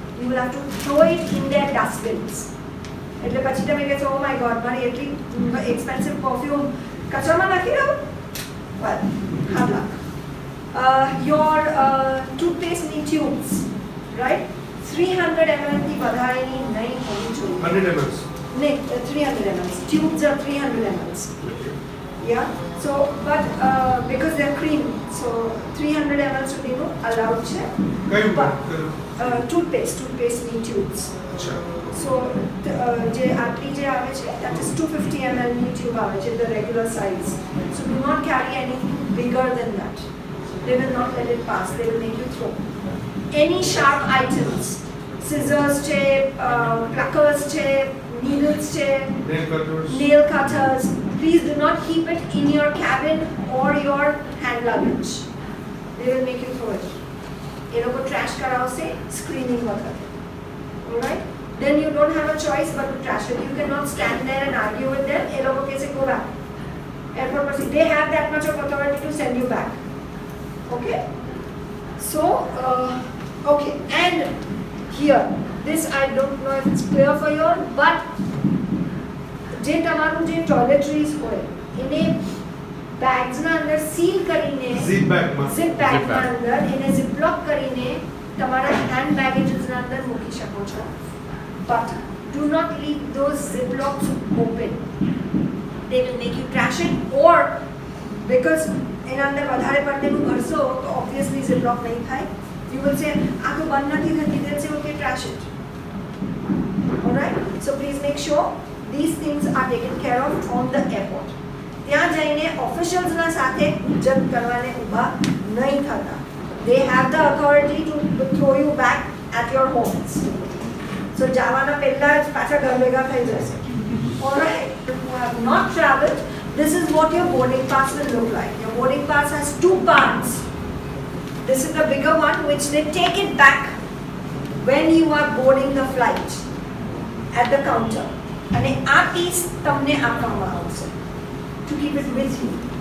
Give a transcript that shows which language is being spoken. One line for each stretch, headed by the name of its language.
English: You will have to throw it in their dustbins.
Gujarati: એટલે પછી તમે કહેશો ઓ માય ગોડ મારી એટલી એક્સપેન્સિવ પરફ્યુમ કચરામાં નાખી દઉં
English: well hard luck. Your toothpaste tubes, right, 300 ml
Gujarati: થી વધારેની નહીં હોવી જોઈએ.
English: 100 ml નહીં, 300 ml tubes are 300 ml. Yeah, so but because they're cream, so 300 ml સુધીનું allowed છે.
Gujarati: કયું
English: But,
Gujarati: કયું?
English: toothpaste ની tubes.
Gujarati: અચ્છા
English: So
Gujarati: જે આટલી જે આવે છે
English: that is 250 ml ની tube આવે છે, the regular size. So do not carry anything bigger than that. They will not let it pass. They will make you throw. Any sharp items, scissors છે, pluckers છે, needles છે, nail cutters nail cutters, please do not keep it in your cabin or your hand luggage. They will make you throw it.
Gujarati: એ લોકો trash કરાવશે screening વખતે.
English: Alright? Then you don't have a choice but to trash it. You cannot stand there and argue with them.
Gujarati: એ લોકો કહેશે
English: go back. Airport પર they have that much of authority to send you back. Okay? So, okay. And here, this I don't know if it's clear for you all, but
Gujarati: જે તમારું જે ટોયલેટરીઝ હોય એને બેગ્સના અંદર seal કરીને
English: zip bag માં zip bag.
Gujarati: બેગના અંદર એને ઝિપલોક કરીને તમારા હેન્ડ બેગેજીસના અંદર મૂકી શકો છો.
English: But do not leave those ziplocks open. They will make you trash it, or because
Gujarati: એના અંદર વધારે પડતેલું ભરશો તો
English: obviously ziplock નહીં થાય. You will say
Gujarati: આ તો બંધ નથી થતી,
English: they'll say okay trash it. Alright, so please make sure these things are taken care of on the airport.
Gujarati: ત્યાં જઈને ઓફિશિયલ્સના સાથે જજ કરવાને ઊભા નહીં થતા.
English: They have the authority to throw you back at your homes.
Gujarati: So જવાના પહેલા જ પાછા ઘર ભેગા થઈ જશે.
English: Alright, who have not traveled, this is what your boarding pass will look like. Your boarding pass has two parts. This is the bigger one which they take it back when you are boarding the flight at the counter.
Gujarati: અને આ piece તમને આપવામાં આવશે
English: to keep it with you.